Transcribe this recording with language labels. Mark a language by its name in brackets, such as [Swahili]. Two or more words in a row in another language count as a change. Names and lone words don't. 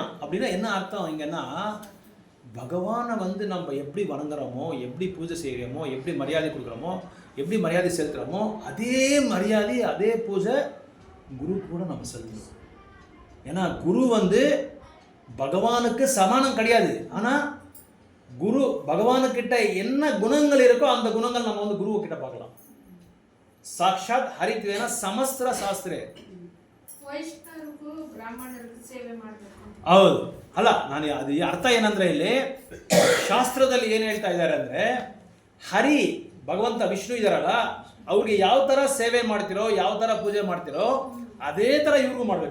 [Tamil] அப்படின்னா என்ன அர்த்தம் இங்கன்னா, பகவானை வந்து நம்ம எப்படி வணங்குறோமோ, எப்படி பூஜை செய்கிறோமோ, எப்படி மரியாதை கொடுக்குறோமோ, எப்படி மரியாதை செலுத்துகிறோமோ, அதே மரியாதை அதே பூஜை குரு கூட நம்ம செலுத்தணும். ஏன்னா குரு வந்து பகவானுக்கு சமானம் கிடையாது. ஆனால் குரு பகவானுக்கிட்ட என்ன குணங்கள் இருக்கோ அந்த குணங்கள் நம்ம வந்து குருவு கிட்ட பார்க்கலாம். [Sanskrit] சாட்சாத் ஹரித்வேனா ಸಮಸ್ತ ಶಾಸ್ತ್ರೇ. [Kannada] ಹೌದು ಅಲ್ಲ, ನಾನು ಅದು ಅರ್ಥ ಏನಂದ್ರೆ ಇಲ್ಲಿ ಶಾಸ್ತ್ರದಲ್ಲಿ ಏನು ಹೇಳ್ತಾ ಇದ್ದಾರೆ ಅಂದರೆ, ಹರಿ ಭಗವಂತ ವಿಷ್ಣು ಇದಾರಲ್ಲ, ಅವ್ರಿಗೆ ಯಾವ ಥರ ಸೇವೆ ಮಾಡ್ತಿರೋ, ಯಾವ ಥರ ಪೂಜೆ ಮಾಡ್ತಿರೋ ಅದೇ ಥರ ಇವ್ರಿಗೂ ಮಾಡ್ಬೇಕು.